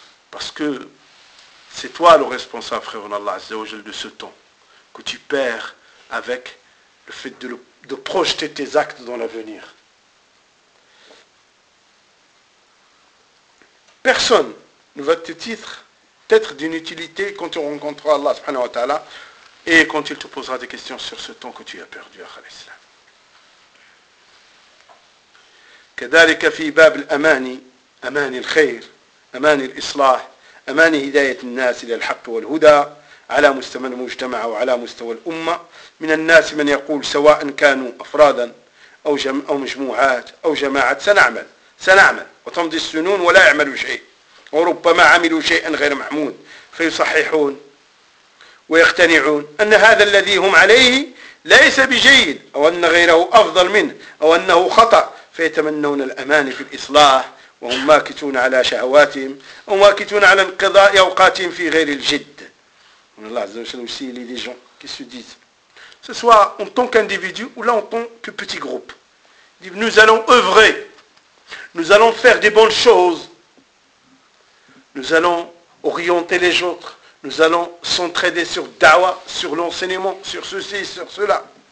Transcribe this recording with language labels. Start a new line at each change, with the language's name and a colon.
French: Parce que c'est toi le responsable, frère Allah Azza wa Jal, de ce temps que tu perds avec le fait de projeter tes actes dans l'avenir. Personne ne va te dire être d'une utilité quand tu rencontreras Allah subhanahu wa ta'ala et quand il te posera des questions sur ce temps que tu as perdu à l'islam.
Arabic: كذلك في باب الأمان أمان الخير أمان الإصلاح أمان هداية الناس إلى الحق والهدى على مستوى المجتمع وعلى مستوى الأمة. من الناس من يقول سواء كانوا أفرادا أو مجموعات أو جماعات سنعمل وتمضي السنون ولا يعملوا شيء وربما عملوا شيئا غير محمود فيصححون ويقتنعون أن هذا الذي هم عليه ليس بجيد أو أن غيره أفضل منه أو أنه خطأ فيتمنون الأمان في الإصلاح وهم ماكتون على شهواتهم أو ماكتون على انقضاء أوقاتهم في غير الجد. من الله عز وجل
French: aussi il y a des gens qui se disent ce soit en tant qu'individu ou là en tant que petit groupe, nous allons œuvrer, nous allons faire des bonnes choses, nous allons orienter les autres, nous allons s'entraider sur Dawa, sur l'enseignement, sur ceci, sur cela.